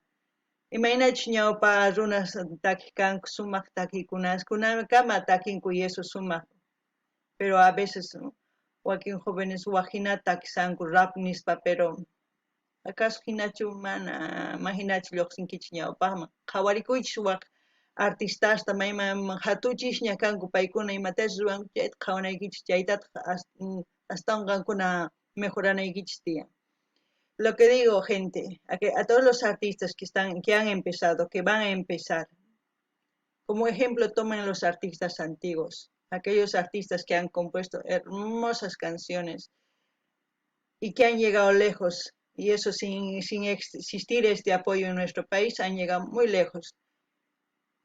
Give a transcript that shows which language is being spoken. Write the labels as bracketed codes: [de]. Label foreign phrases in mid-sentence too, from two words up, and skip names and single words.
[qu] imaynachus ñawpa runas takikanku sumaq takiykunas kunakama takinku [es] y eso [qu] sumaq, [es] pero a veces [qu] wakin jóvenes waqhina takisanku rap nispa, pero acaso hinachu mana hinachu lluqsinkichis ñawpaqman qhawarikuychis waq artistasta mayman hatuchishña kanku paykuna imatashi ruranku chayta qhawanaykichis chaytataq astanqankuna mejoranaykichis tiyan. [es] Lo que digo, gente, a todos los artistas que han empezado, que van a empezar, como ejemplo tomen los artistas antiguos, aquellos artistas que han compuesto hermosas canciones y que han llegado lejos, y eso sin existir este apoyo en nuestro país, han llegado muy lejos.